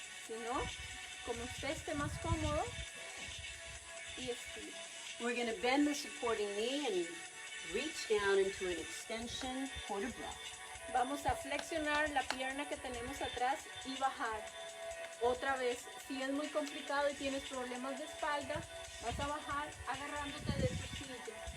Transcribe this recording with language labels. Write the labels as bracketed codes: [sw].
[es] Si no, como usted esté más cómodo, y estira. [en] We're going to bend the supporting knee and reach down into an extension, quarter breath. [es] Vamos a flexionar la pierna que tenemos atrás y bajar. Otra vez, si es muy complicado y tienes problemas de espalda, vas a bajar agarrándote de tu silla.